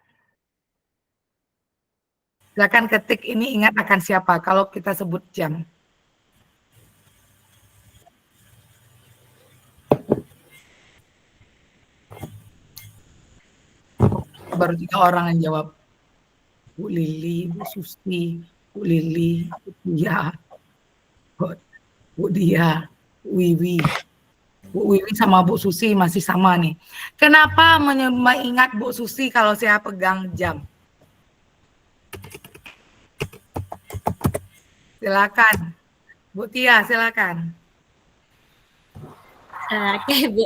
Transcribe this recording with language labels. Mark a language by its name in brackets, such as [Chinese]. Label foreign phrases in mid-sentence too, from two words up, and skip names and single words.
[Indonesian] Silakan ketik ini ingat akan siapa kalau kita sebut jam. Baru 3 orang yang jawab. Bu Lili, Bu Susi, Bu Lili, Bu Tia, Bu Dia, Bu Wiwi. Bu Wiwi sama Bu Susi masih sama nih. Kenapa mengingat Bu Susi kalau saya pegang jam? Silakan. Bu Tia, silakan. Oke, Bu.